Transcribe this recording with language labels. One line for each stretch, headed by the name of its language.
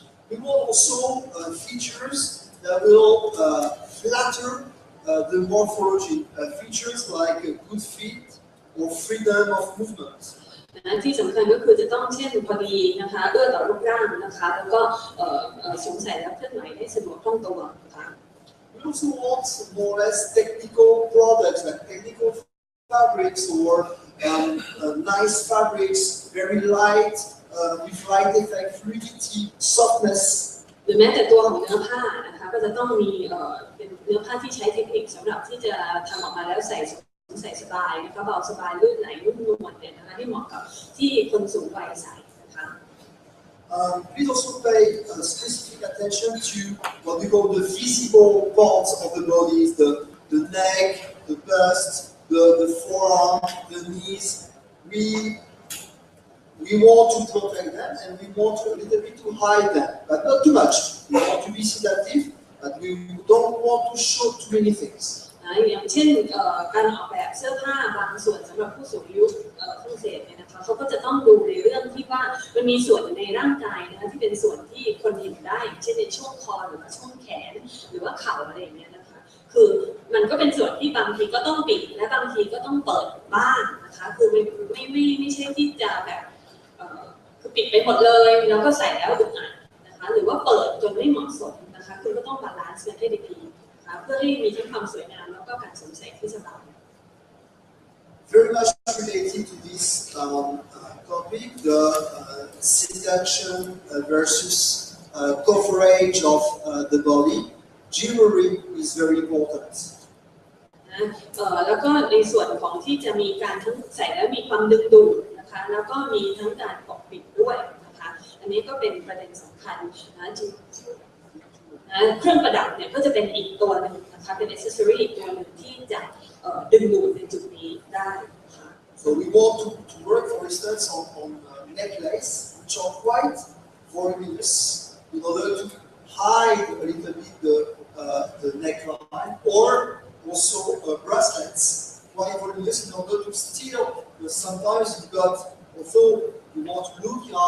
English: We want also features that will flatter the morphology. Features like a good fit or freedom of movement.
Thai: ที่สำคัญก็คือจะต้องเช่นพอดีนะคะเอื้อต่อรูปร่างนะคะแล้วก็สวมใส่แล้วเคลื่อนไหวได้สะดวกคล่องตัวนะคะ
English: We also want more or less technical products like technical fabrics or nice fabrics, very light, with light effect, fluidity, softness.
Thai: หรือแม้แต่ตัวของเนื้อผ้านะคะก็จะต้องมีเป็นเนื้อผ้าที่ใช้เทคนิคสำหรับที่จะทำออกมาแล้วใส่สบายนะคะเบาสบายลื่นไหลนุ่มนวลเนี่ยนะคะที่เหมาะกับที่คนสูงวัยใส่นะคะ
English: Please also pay specific attention to what we call the visible parts of the body, the neck, the bust, the forearm, the knees. We want to protect them and we want a little bit to hide them, but not too much. We want to be sedative, but we don't want to show too many things.
Thai: อย่างเช่นการออกแบบเสื้อผ้าบางส่วนสำหรับผู้สูงอายุฝรั่งเศสเนี่ยนะคะเขาก็จะต้องดูในเรื่องที่ว่ามันมีส่วนในร่างกายนะคะที่เป็นส่วนที่คนเห็นได้เช่นในช่วงคอหรือว่าช่วงแขนหรือว่าเข่าอะไรอย่างเงี้ยนะคะคือมันก็เป็นส่วนที่บางทีก็ต้องปิดและบางทีก็ต้องเปิดบ้างนะคะคือไม่ใช่ที่จะแบบ คือปิดไปหมดเลยแล้วก็ใส่แล้วอึดอัดนะคะหรือว่าเปิดจนไม่เหมาะสมนะคะคือก็ต้องบาลานซ์กันให้ดีเพื่อให้มีทั้งความสวยงามแล้วก็การสวมใส่ที่สบาย
English: Very much related to this topic, the seduction versus coverage of the body. Jewelry is very important.
Thai: แล้วก็ในส่วนของที่จะมีการทั้งใส่แล้วมีความดึงดูดนะคะแล้วก็มีทั้งการปกปิดด้วยนะคะอันนี้ก็เป็นประเด็นสำคัญนะเครื่องประดับเนี่ยก็จะเป็นอีกตัวหนึ่งนะคะเป็น accessory อีกตัวหนึ่งที่จะดึงดูดในจุดนี้ได้นะคะ
English: So we want to work, for instance, on necklace, which are quite voluminous, in order to hide a little bit the neckline, or also bracelets, quite voluminous, in order to steal. Because sometimes you've got, although you want to look